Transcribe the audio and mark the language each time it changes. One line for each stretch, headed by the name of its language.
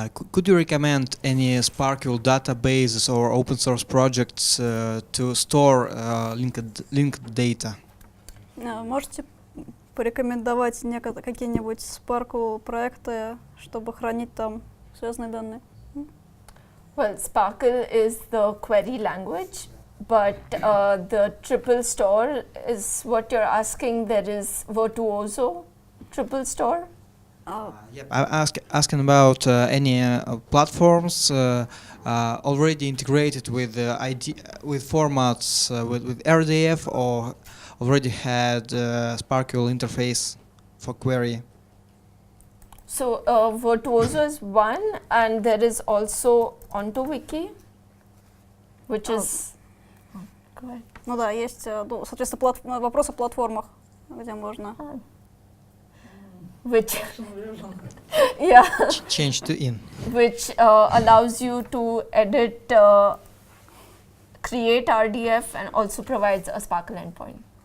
English: Could you recommend any Sparkle databases or open source projects to store linked data?
Russian: Можете порекомендовать какие-нибудь Sparkle проекты, чтобы хранить там связанные данные?
English: Well, Sparkle is the query language, but the triple store is what you're asking. There is Virtuoso triple store. Yep. I'm asking about any platforms already integrated with with formats with RDF or already had Sparkle interface for query. So Virtuoso is one, and there is also OntoWiki, which is. Go ahead.
Russian: Ну да, есть, ну, соответственно, вопрос о платформах, где можно.
English: Which yeah, Change to in. which allows you to edit, create RDF, and also provides a Sparkle endpoint.